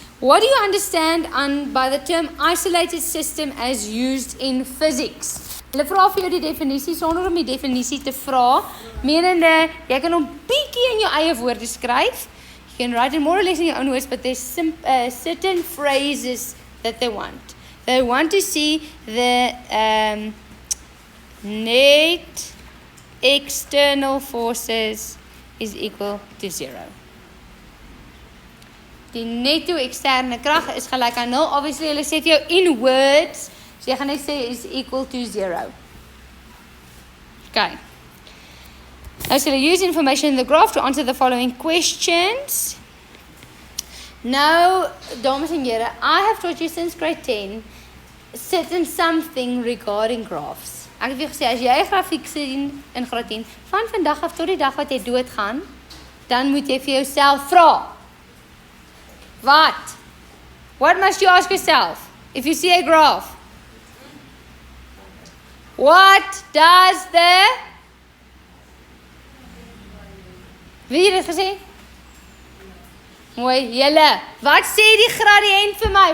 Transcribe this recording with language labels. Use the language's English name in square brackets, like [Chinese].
[English] What do you understand by the term isolated system as used in physics? [Afrikaans] Hulle vra vir jou die definisie sonder om die definisie te vra. Menende, jy kan hom bietjie in jou eie woorde skryf. [English] You can write it more or less in your own words, but there's certain phrases that they want. They want to see the net external forces is equal to 0. [Afrikaans] Die netto eksterne krag is gelyk aan 0. [English] Obviously, [Afrikaans] hulle sê vir jou [English] in words, [Afrikaans] so jy gaan net sê [English] is equal to 0. [Afrikaans] Okay. [English] Now, so they use information in the graph to answer the following questions. Now, [Afrikaans] dames en here, [English] I have taught you since grade 10 certain something regarding graphs. [Afrikaans] Ek het vir gesê, as jy 'n grafiek sien in graad 10, van vandag af tot die dag wat jy doodgaan, dan moet jy vir jouself vra. Wat? [English] What must you ask yourself if you see a graph? What does the... [Afrikaans] Wie het dit gesê? Mooi, julle. Wat sê die gradient vir my?